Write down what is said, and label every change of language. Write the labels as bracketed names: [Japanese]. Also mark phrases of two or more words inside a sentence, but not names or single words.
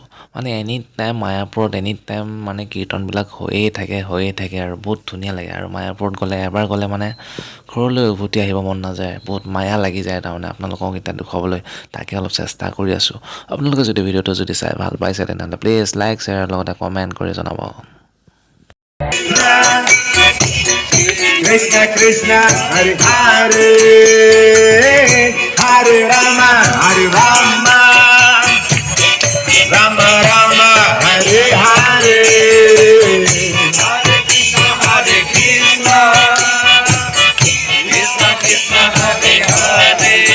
[English] any time [Assamese] মায়াপুৰত কীৰ্তনবিলাক হৈয়ে থাকে আৰু বহুত ধুনীয়া লাগে। আৰু মায়াপুৰত এবাৰ গ'লে ঘৰলৈ উভতি আহিব মন নাযায়। বহুত মায়া লাগি যায় আপোনালোকক এতিয়া দেখুৱাবলৈ তাকে অলপ চেষ্টা কৰি আছোঁ। আপোনালোকে যদি ভিডিঅ'টো চাই ভাল পাইছে তেনেহ'লে প্লিজ লাইক শ্বেয়াৰ লগতে কমেণ্ট কৰি জনাব। Krishna Krishna Hare Hare Hare Rama Hare Rama Rama Rama Hare Hare Hare Krishna Hare Krishna Krishna Krishna Hare Hare